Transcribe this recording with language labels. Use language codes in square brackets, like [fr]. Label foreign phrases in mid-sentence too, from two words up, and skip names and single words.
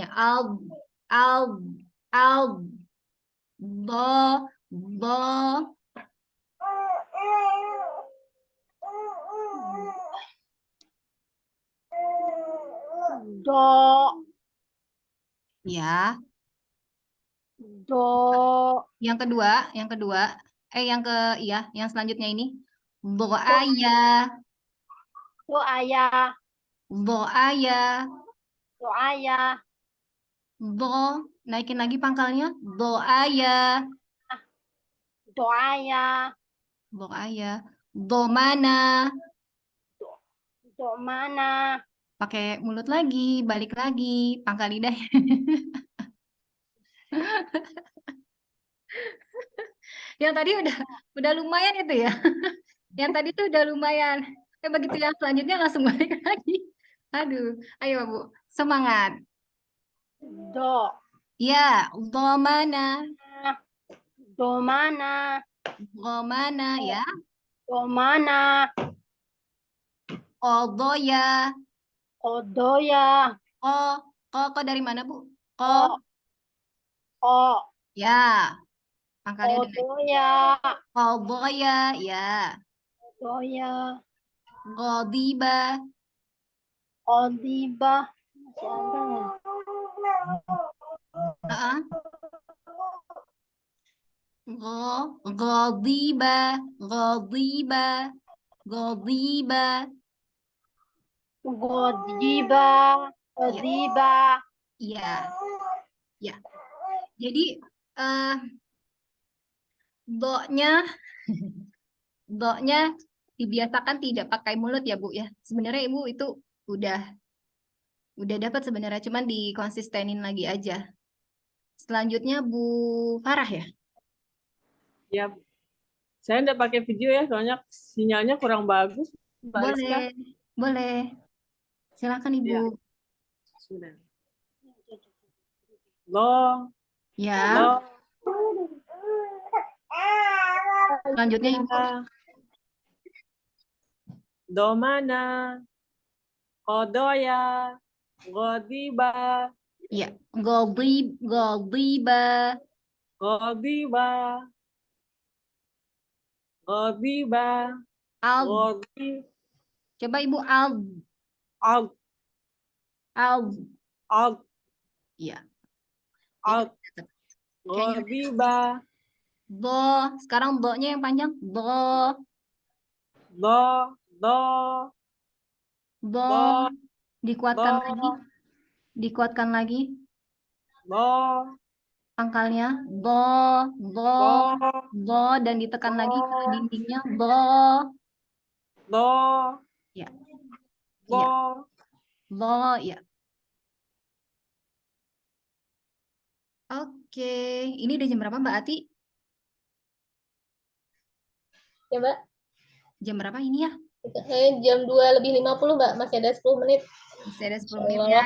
[id] Al, al, dho. do, Ya. do, Yang kedua, yang selanjutnya ini. Do'aya, do ayah, do'aya, do ayah, naikin lagi pangkalnya. Do'aya, do ayah, do'aya, domana, do mana, pakai mulut lagi, balik lagi, pangkal lidah. Yang tadi udah lumayan itu ya. Yang tadi tuh udah lumayan. Begitu yang selanjutnya langsung balik lagi. Aduh, ayo Bu, semangat. do, Ya, domana, do mana, domana ya. do mana, Kodoya. kodoya, Ko dari mana, Bu? Ko. o, Ya. Pangkalnya dengan kodoya, kodoya. Ya. kodoya, Godiba. kodiba, masih ada ya? Heeh. Godiba. Godiba. Godiba. Godiba, godiba, Ya. Ya. Jadi do-nya do-nya dibiasakan tidak pakai mulut ya, Bu ya. Sebenarnya Ibu itu udah dapat sebenarnya, cuman dikonsistenin lagi aja. Selanjutnya Bu Farah ya. Ya, saya nggak pakai video ya, soalnya sinyalnya kurang bagus, Mbak Rizka. Boleh. Silakan Ibu. Ya. Sudah. Lo, Ya. lo, Selanjutnya Ibu. domana, kodoya, godiba, Ya. Godiba. godiba, godiba, Al. godi, Coba Ibu al. out, Al. out, Ya. out, Kayaknya godiba, do. Sekarang do-nya yang panjang. Do. do, do, Do. do, Dikuatkan do, lagi. Dikuatkan lagi. do, Pangkalnya. Do. Do. do, Do. Dan ditekan lagi ke dindingnya. Do. do, Ya. do, Ya. Do. Ya. Oke. Ini udah jam berapa Mbak Ati? Ya, Mbak. Jam berapa ini ya? Jam 2:50, Mbak. Masih ada 10 menit. Masih ada 10 menit ya.